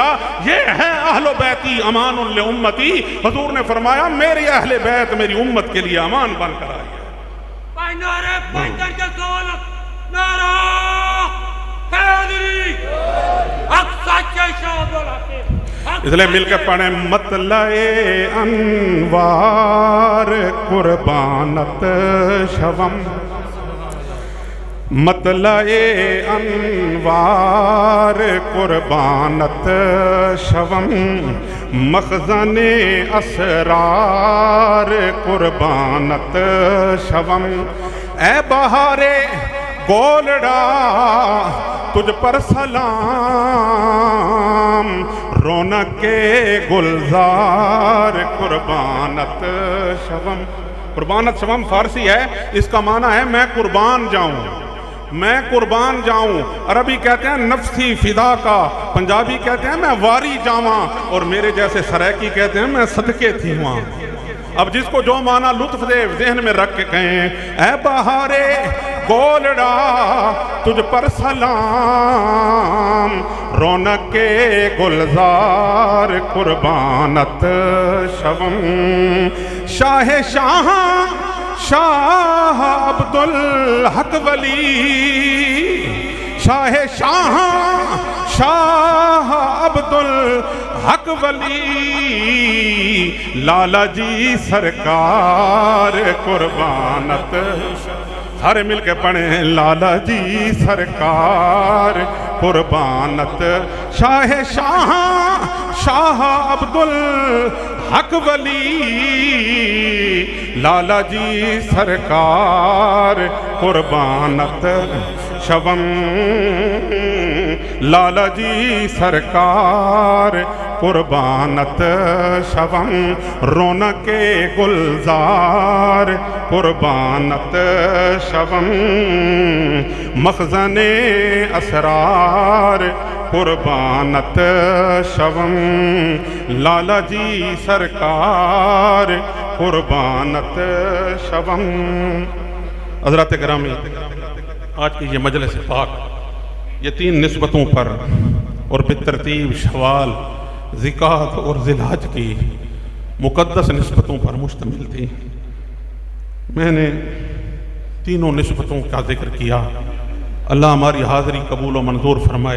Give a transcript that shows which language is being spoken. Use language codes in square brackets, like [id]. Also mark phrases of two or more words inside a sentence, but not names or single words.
[ur] یہ ہے [ar] اہل بیتی امان لامتی، [ur] حضور نے فرمایا میری اہل بیت میری امت کے لیے امان بن کر آئی ہے۔ نعرہ پیدر کے دولت، نعرہ حیدری، حق سچے شاہد الحق، اس لئے مل کے پڑھیں، [fa] مطلع انوار قربانت شوم، مطلع انوار قربانت شوم، مخزن اسرار قربانت شوم، [ur] اے بہار گولڑا تجھ پر سلام، [fa] رونق گلزار قربانت شوم۔ قربانت شوم [ur] فارسی ہے، اس کا معنی ہے میں قربان جاؤں، میں قربان جاؤں۔ عربی کہتے ہیں [ar] نفسی فدا کا، [ur] پنجابی کہتے ہیں [pa] میں واری جاواں، [ur] اور میرے جیسے سرائکی کہتے ہیں میں صدقے تھی وہاں۔ اب جس کو جو معنی لطف دے ذہن میں رکھ کے کہیں، اے بہارے گولڑا تجھ پر [fa] سلام، رونق گلزار قربانت شوم، شاہ عبدالحق ولی، شاہ عبدالحق ولی، لالا جی سرکار قربانت، [ur] سارے مل کے پڑھیں، [fa] لالا جی سرکار قربانت، شاہ عبدالحق ولی، لالا جی سرکار قربانت شوم، لالا جی سرکار قربانت شوم، رونق گلزار قربانت شوم، مخزن اسرار قربانت شوم، لالا جی سرکار قربانت شوم۔ [ur] حضرات گرامی، آج کی یہ مجلس پاک یہ 3 نسبتوں پر اور بالترتیب شوال، ذکات اور ذی الحج کی مقدس نسبتوں پر مشتمل تھی۔ میں نے تینوں نسبتوں کا ذکر کیا، اللہ ہماری حاضری قبول و منظور فرمائے۔